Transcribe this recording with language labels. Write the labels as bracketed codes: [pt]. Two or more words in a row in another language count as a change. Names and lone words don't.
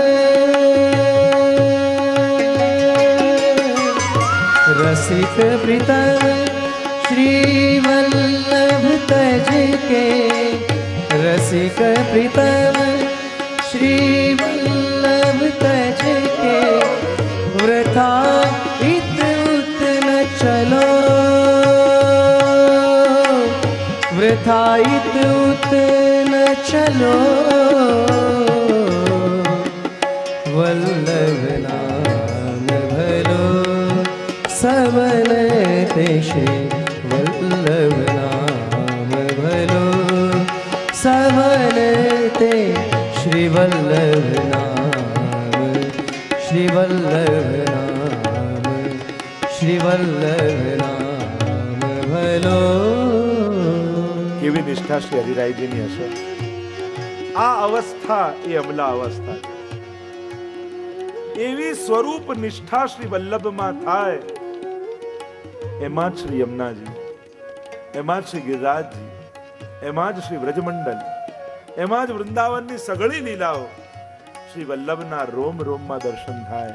[bra] रसिक प्रीतम श्री वल्लभ तज के, रसिक प्रीतम श्री वल्लभ तज के, वृथा इत उत न चलो, वृथा इत उत न चलो, वल्लभ नाम भलो सबन ते, श्री वल्लभ नाम भलो सबन ते, श्री वल्लभ नाम, श्री वल्लभ नाम, श्री वल्लभ नाम भलो. [gu] કેવી નિષ્ઠા શ્રી હરિરાયજીની હશે. આ અવસ્થા એ અમલા અવસ્થા છે. એવી સ્વરૂપ નિષ્ઠા શ્રી વલ્લભમાં થાય, એમાં જ શ્રી યમુનાજી, એમાં જ શ્રી ગિરિરાજજી, એમાં જ શ્રી વ્રજમંડલ, એમાં જ વૃંદાવનની સઘળી લીલાઓ શ્રી વલ્લભના રોમ રોમમાં દર્શન થાય.